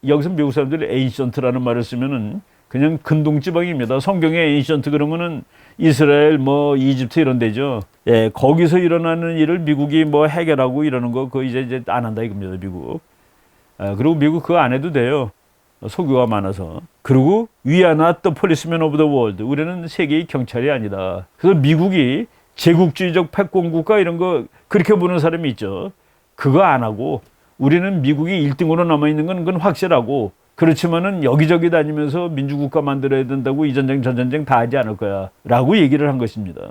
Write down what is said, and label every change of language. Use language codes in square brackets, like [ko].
[ko] 여기서 미국 사람들이 에인션트라는 말을 쓰면은 그냥 근동지방입니다. 성경에 에인션트 그러면은 이스라엘 뭐 이집트 이런 데죠. 거기서 일어나는 일을 미국이 뭐 해결하고 이러는 거 그거 이제 안 한다 이겁니다. 미국. 그리고 미국 그거 안 해도 돼요. 소교가 많아서. 그리고 [en] We are not the policemen of the world. [ko] 우리는 세계의 경찰이 아니다. 그래서 미국이 제국주의적 패권국가 이런 거 그렇게 보는 사람이 있죠. 그거 안 하고 우리는 미국이 1등으로 남아있는 건 그건 확실하고 그렇지만은 여기저기 다니면서 민주국가 만들어야 된다고 이 전쟁 저 전쟁 다 하지 않을 거야 라고 얘기를 한 것입니다.